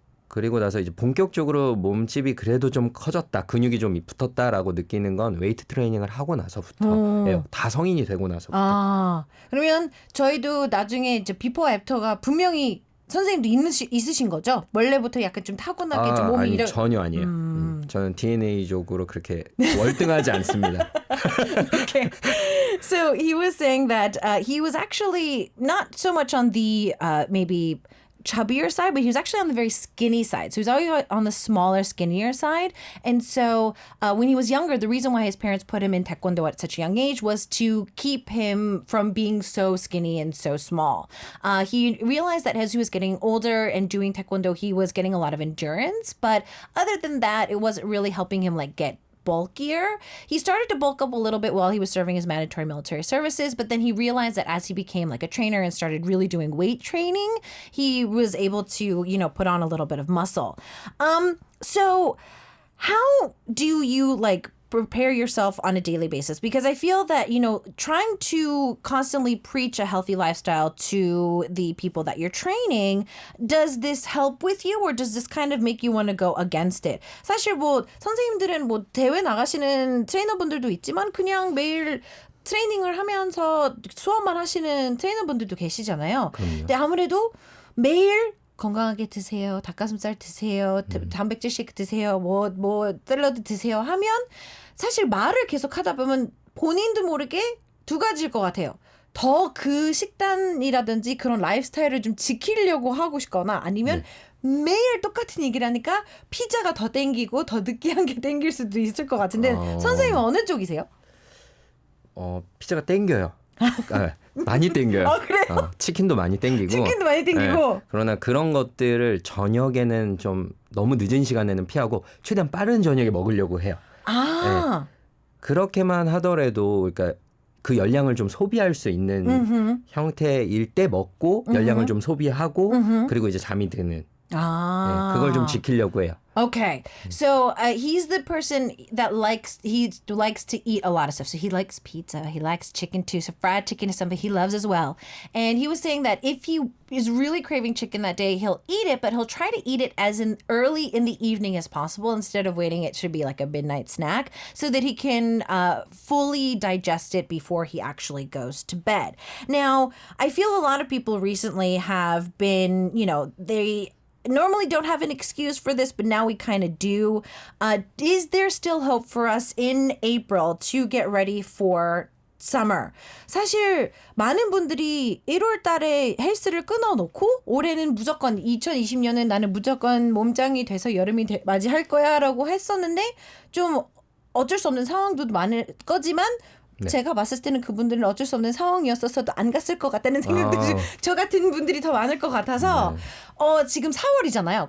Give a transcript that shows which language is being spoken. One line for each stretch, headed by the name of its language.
Korean: 그리고 나서 이제 본격적으로 몸집이 그래도 좀 커졌다, 근육이 좀 붙었다라고 느끼는 건 웨이트 트레이닝을 하고 나서부터, 다 성인이 되고 나서부터. 그러면 저희도 나중에 이제 비포 애프터가 분명히 선생님도 있으신 거죠? 원래부터 약간 좀 타고나게 좀 몸이 아니, 전혀 아니에요. 저는 DNA적으로 그렇게 월등하지 않습니다.
English: Okay. So he was saying that he was actually not so much on the maybe chubbier side, but he was actually on the very skinny side. So he was always on the smaller, skinnier side. And so when he was younger, the reason why his parents put him in taekwondo at such a young age was to keep him from being so skinny and so small. He realized that as he was getting older and doing taekwondo, he was getting a lot of endurance. But other than that, it wasn't really helping him like get bulkier. He started to bulk up a little bit while he was serving his mandatory military services, but then he realized that as he became like a trainer and started really doing weight training, he was able to, put on a little bit of muscle. So how do you like prepare yourself on a daily basis? Because I feel that, you know, trying to constantly preach a healthy lifestyle to the people that you're training, does this help with you or does this kind of make you want to go against it?
Korean: 사실 뭐 선생님들은 뭐 대회 나가시는 트레이너분들도 있지만 그냥 매일 트레이닝을 하면서 수업만 하시는 트레이너분들도 계시잖아요. 그럼요. 근데 아무래도 매일 건강하게 드세요. 닭가슴살 드세요. 단백질 쉐이크 드세요. 뭐 샐러드 드세요 하면 사실 말을 계속 하다 보면 본인도 모르게 두 가지일 것 같아요. 더 그 식단이라든지 그런 라이프스타일을 좀 지키려고 하고 싶거나 아니면 매일 똑같은 얘기를 하니까 피자가 더 땡기고 더 느끼한 게 땡길 수도 있을 것 같은데 선생님은 어느 쪽이세요? 피자가 땡겨요. 많이 땡겨요. 그래요? 치킨도 많이 땡기고. 치킨도 많이 땡기고. 그러나 그런 것들을 저녁에는 좀 너무 늦은 시간에는 피하고 최대한 빠른 저녁에 먹으려고 해요. 그렇게만 하더라도 그러니까 그 열량을 좀 소비할 수 있는 형태일 때 먹고 열량을 좀 소비하고 그리고 이제 잠이 드는. 그걸 좀 지키려고 해요.
English: Okay, so he's the person that likes to eat a lot of stuff. So he likes pizza, he likes chicken too. So fried chicken is something he loves as well. And he was saying that if he is really craving chicken that day, he'll eat it, but he'll try to eat it as early in the evening as possible instead of waiting. It should be like a midnight snack so that he can fully digest it before he actually goes to bed. Now, I feel a lot of people recently have been, you know, they normally don't have an excuse for this, but now we kind of do. Is there still hope for us in April to get ready for summer?
Korean: 사실 많은 분들이 1월 달에 헬스를 끊어놓고 올해는 무조건 2020년은 나는 무조건 몸짱이 돼서 여름이 맞이할 거야 라고 했었는데 좀 어쩔 수 없는 상황도 많을 거지만 제가 봤을 때는 그분들은 어쩔 수 없는 상황이었어서도 안 갔을 것 같다는 생각들이 저 같은 분들이 더 많을 것 같아서 지금 4월이잖아요.